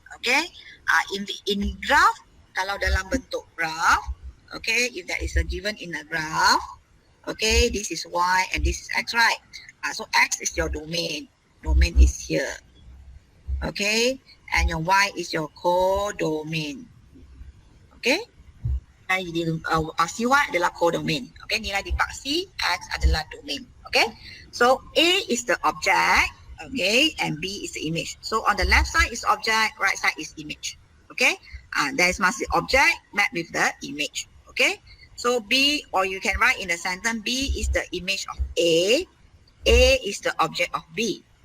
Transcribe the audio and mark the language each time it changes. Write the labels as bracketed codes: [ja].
[en] Okay, in graph, [ms] kalau dalam bentuk graph, [en] okay, if that is a given in a graph, okay, this is y and this is x, right? So x is your domain. Domain is here. Okay, and your y is your codomain. [ms] Okay, paksi y adalah codomain. Okay, nilai dipaksi x adalah domain. [en] Okay, so A is the object. Okay, and B is the image. So on the left side is object, right side is image. Okay, there is must be object mapped with the image. Okay, so B, or you can write in the sentence, B is the image of A is the object of B.